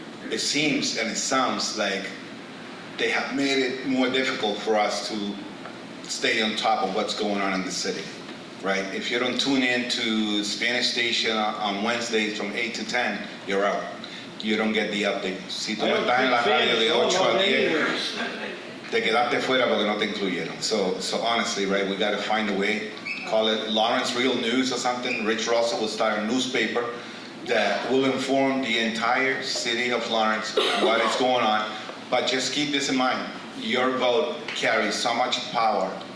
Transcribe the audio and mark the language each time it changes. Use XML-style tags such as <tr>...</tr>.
<en>It seems and it sounds like they have made it more difficult for us to stay on top of what's going on in the city, right? If you don't tune in to Spanish station on Wednesdays from 8 to 10, you're out. You don't get the update.</en> <es>Si tú no estás en la radio de 8 a 10, te quedaste fuera porque no te incluyeron.</es> <en>So honestly, right, we got to find a way. Call it Lawrence Real News or something. Rich Russell will start a newspaper that will inform the entire city of Lawrence what is going on. But just keep this in mind. Your vote carries so much power.</en>